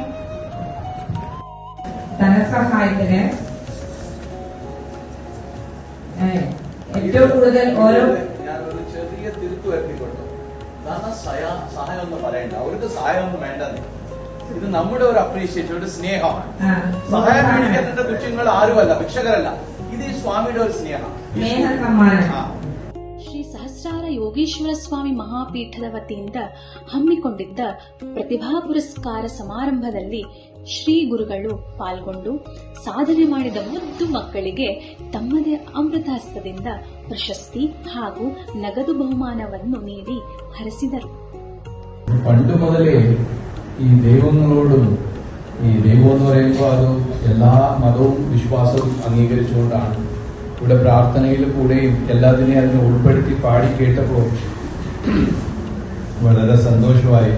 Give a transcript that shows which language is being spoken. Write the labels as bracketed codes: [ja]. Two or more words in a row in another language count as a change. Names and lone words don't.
[ml] ധനസഹായത്തിന് ഏറ്റവും കൂടുതൽ ഓരോ ഞാനൊരു ചെറിയ തിരുത്തു വരുത്തിക്കൊണ്ടു. സഹായം ഒന്നും പറയണ്ട, അവർക്ക് സഹായം ഒന്നും വേണ്ടെന്ന്. ഇത് നമ്മുടെ ഒരു അപ്രീഷിയേഷൻ, ഒരു സ്നേഹമാണ്. സഹായം മേടിക്കേണ്ട തുച്ഛങ്ങൾ ആരുമല്ല, ഭിക്ഷകരല്ല. ഇത് ഈ സ്വാമിയുടെ ഒരു സ്നേഹം. [kn] ಶ್ರೀ ಸಹಸ್ರಾರ ಯೋಗೀಶ್ವರ ಸ್ವಾಮಿ ಮಹಾಪೀಠದ ವತಿಯಿಂದ ಹಮ್ಮಿಕೊಂಡಿದ್ದ ಪ್ರತಿಭಾ ಪುರಸ್ಕಾರ ಸಮಾರಂಭದಲ್ಲಿ ಶ್ರೀ ಗುರುಗಳು ಪಾಲ್ಗೊಂಡು ಸಾಧನೆ ಮಾಡಿದ ಮುದ್ದು ಮಕ್ಕಳಿಗೆ ತಮ್ಮದೇ ಅಮೃತಹಸ್ತದಿಂದ ಪ್ರಶಸ್ತಿ ಹಾಗೂ ನಗದು ಬಹುಮಾನವನ್ನು ನೀಡಿ ಹರಸಿದರು. [ml] പണ്ട് മുതലേ ഈ ദൈവങ്ങളോടും ഈ ദൈവം എന്ന് പറയുമ്പോൾ അത് എല്ലാ മതവും വിശ്വാസവും അംഗീകരിച്ചുകൊണ്ടാണ്. ഇവിടെ പ്രാർത്ഥനയിൽ കൂടെയും എല്ലാത്തിനെയും അതിനെ ഉൾപ്പെടുത്തി പാടി കേട്ടപ്പോൾ വളരെ സന്തോഷമായി.